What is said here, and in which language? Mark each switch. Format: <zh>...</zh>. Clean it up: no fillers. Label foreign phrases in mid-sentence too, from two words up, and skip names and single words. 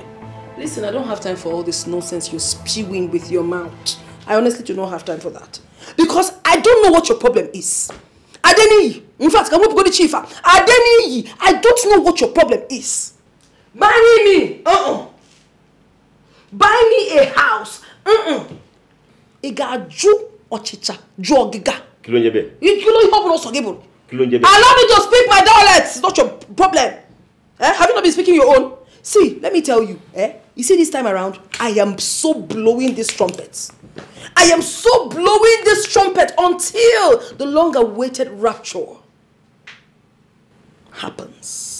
<en>Listen, I don't have time for all this nonsense you're spewing with your mouth. I honestly do not have time for that. Because I don't know what your problem is. Adeni, in fact, I'm going to go to Chief. Adeni, I don't know what your problem is. Marry me. Buy me a house. Igaju ochicha jogiga. Kilonjebe. Allow me to speak my dialect. It's not your problem. Have you not been speaking your own? See, let me tell you, you see this time around, I am so blowing this trumpet. I am so blowing this trumpet until the long-awaited rapture happens.</en>